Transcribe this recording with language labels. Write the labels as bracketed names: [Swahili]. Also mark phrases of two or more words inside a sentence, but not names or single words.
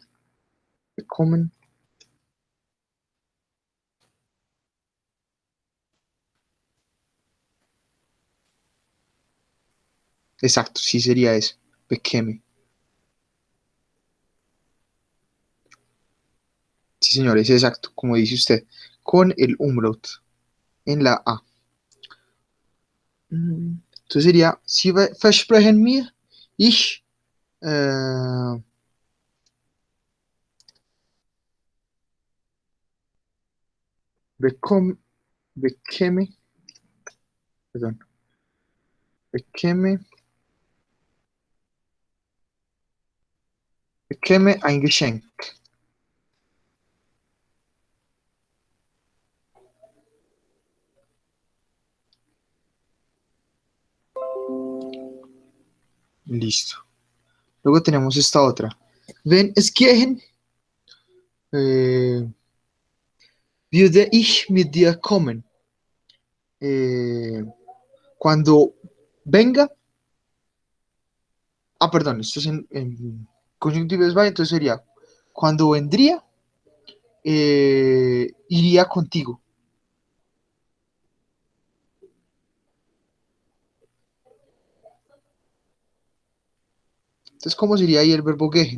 [Spanish] Bekommen. Exacto, sí sería eso. Bekäme. Sí, señor, es exacto, como dice usted, con el umlaut en la A. Entonces sería, [German] Sie versprechen mir, ich bekomme, bekäme, perdón, bekäme, bekäme ein Geschenk. [Spanish] Listo. Luego tenemos esta otra. [German] Wenn es gehen, würde ich mit dir kommen. [Spanish] Cuando venga, perdón, esto es en conjuntivo es by, entonces sería, cuando vendría, iría contigo. Entonces, ¿cómo sería ahí el verbo gehen?